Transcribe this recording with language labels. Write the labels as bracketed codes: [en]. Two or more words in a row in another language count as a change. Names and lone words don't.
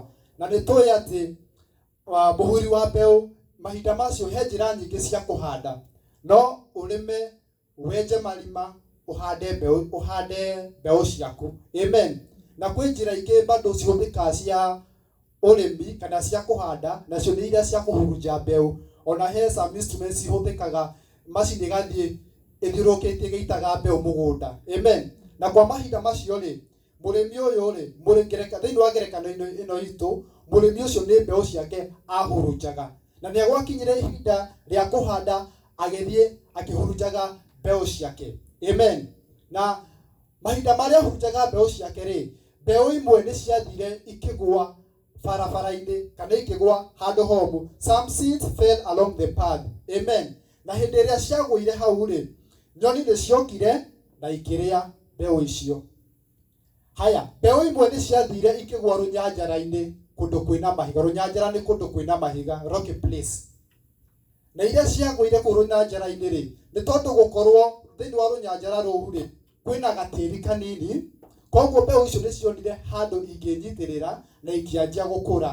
[ki] Na nĩ tũĩ atĩ mũhuri wa mbeũ mahinda macio he njĩra nyingĩ cia kũhanda, no ũrĩme, wenje marima, ũhande mbeũ ciaku. Amen. Na kwĩ njĩra ingĩ bado cihũthĩkaga cia ũrĩmi kana cia kũhanda, nacio nĩ iria cia kũhurunja mbeũ. Ona he [en] some instruments [ki] cihũthĩkaga, macini ĩgathiĩ ĩthiũrũrũkĩtie ĩgĩitaga mbeũ mũgũnda. Amen. Na kwa mahinda macio rĩ, mũrĩmi ũyũ rĩ, thĩinĩ wa ngerekano ĩno itũ, mũrĩmi ũcio nĩ mbeũ ciake ahurunjaga. Na nĩ gwakinyire ihinda rĩa kũhanda, agĩthiĩ akĩhurunjaga mbeũ ciake. Amen. Na mahinda marĩa ahurunjaga mbeũ ciake rĩ, mbeũ imwe nĩ ciathire ikĩgwa barabara-inĩ kana ikĩgwa handũ homũ. [en] Some seeds fell along the path. [ki] Amen. Na hĩndĩ ĩrĩa ciagũire hau rĩ, nyoni nĩ ciokire na ikĩrĩa mbeũ icio. Haya, mbeũ imwe nĩ ciathire ikĩgwa rũnyanjara-inĩ kũndũ kwĩna mahiga. Rũnyanjara nĩ kũndũ kwĩna mahiga, [en] rocky place. [ki] Na iria ciagũire kũu rũnyanjara-inĩ rĩ, nĩ tondũ gũkorwo thĩinĩ wa rũnyanjara rũu rĩ, kwĩna gatĩri kanini, koguo mbeũ icio nĩ cionire handũ ingĩnyitĩrĩra na ikĩanjia gũkũra.